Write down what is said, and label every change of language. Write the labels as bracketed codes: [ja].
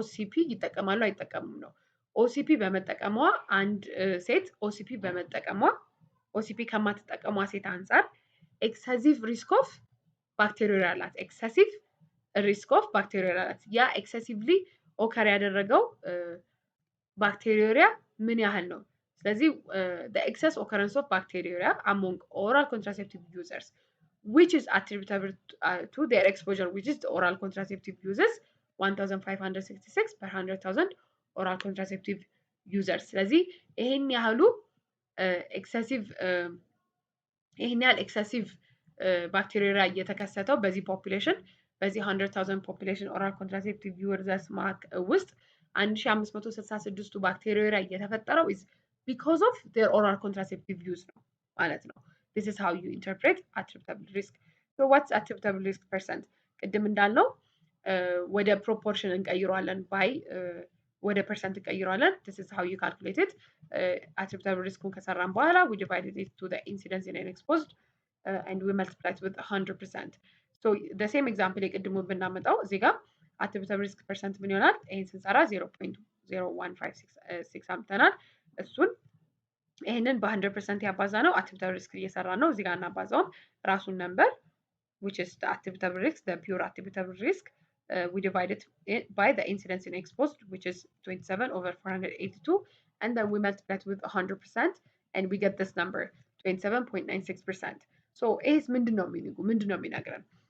[am] ኦሲፒ ይጠቀማሉ አይጠቀሙም ነው። ኦሲፒ በመጠቀሟ አንድ ሴት ኦሲፒ በመጠቀሟ ኦሲፒ ከማትጠቀሟ ሴት አንጻር [en] ኤክሰሲቭ ሪስክ ኦፍ ባክቴሪያ [am] አላት። ኤክሰሲቭ ሪስክ ኦፍ ባክቴሪያ አላት። ያ ኤክሰሲቭሊ ኦከር ያደረገው ባክቴሪያ ምን ያህል ነው? [en] ስለዚህ the excess occurrence of bacteria among oral contraceptive users which is attributable to their exposure, which is the oral contraceptive users 1566 per 100,000 oral contraceptive users። [am] ስለዚህ ይሄን ያህሉ ኤክሰሲቭ ይሄን ያህል ኤክሰሲቭ ባክቴሪያ እየተከሰተው በዚህ ፖፑሌሽን በዚህ 100,000 ፖፑሌሽን ኦራል ኮንትራሴፕቲቭ ዩዘርስ ውስጥ 1566ቱ ባክቴሪያ እየተፈጠረው [en] is because of their oral contraceptive use [am] ነው ማለት ነው። [en] this is how you interpret attributable risk. so what's attributable risk percent? [am] ቅድም እንዳልነው ወደ ፕሮፖርሽን እንቀይረዋለን ባይ ወደ ፐርሰንት እንቀይረዋለን። [en] this is how you calculate it. attributable risk [am] ከሰራን በኋላ [en] we divided it to the incidence in an exposed and we multiply it with 100%. so the same example [am] የቅድሙ ብናመጣው እዚህ ጋር [en] attributable risk percent [am] ምን ይሆናል? ይሄን ስንሰራ 0.0156 አምጥተናል። እሱን ይሄንን በ100% ያባዛ ነው attributable risk እየሰራ ነው። እዚህ ጋር እናባዛውን ራሱን ነምበር [en] which is the attributable risk, the pure attributable risk, we divided it by the incidence in exposed which is 27/482 and then we multiply it with 100% and we get this number 27.96%. [am] so ይሄስ ምንድነው የሚነግረን?